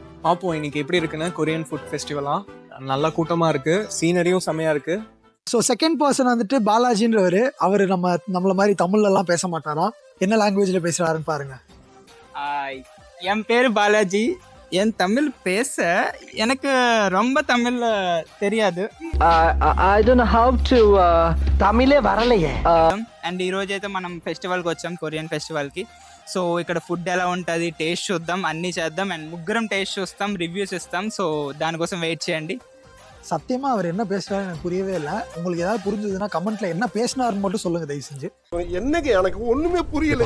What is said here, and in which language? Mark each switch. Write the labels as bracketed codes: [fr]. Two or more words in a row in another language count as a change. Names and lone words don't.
[ta] பார்ப்போம் இன்னைக்கு எப்படி இருக்குன்னு. [en] Korean food [ta] ஃபெஸ்டிவலாக நல்லா கூட்டமாக இருக்குது, சீனரியும் செம்மையாக இருக்குது. [en] So second person [ta] வந்துட்டு பாலாஜின்றவர். அவர் நம்மள மாதிரி தமிழ்லலாம் பேச மாட்டாராம். என்ன லாங்குவேஜில் பேசுகிறாருன்னு பாருங்க. என் பேர் பாலாஜி. என் தமிழ் பேச எனக்கு ரொம்ப தமிழ் தெரியாது. [en] I don't know how to [ta] தமிழே வரலையே. [te] అండ్ ఈరోజు అయితే మనం ఫెస్టివల్కి వచ్చాం, [en] Korean festivalకి. [te] సో ఇక్కడ ఫుడ్ ఎలా ఉంటుంది టేస్ట్ చూద్దాం, అన్నీ చేద్దాం. అండ్ ముగ్గురం టేస్ట్ చూస్తాం, రివ్యూస్ ఇస్తాం. సో దానికోసం వెయిట్ చేయండి. [ta] சத்தியமாக அவர் என்ன பேசுகிறாரு எனக்கு புரியவே இல்லை. உங்களுக்கு ஏதாவது புரிஞ்சதுன்னா கமெண்ட்ல என்ன பேசினாருன்னு மட்டும் சொல்லுங்க தயவு செஞ்சு. என்னங்க எனக்கு ஒண்ணுமே புரியல.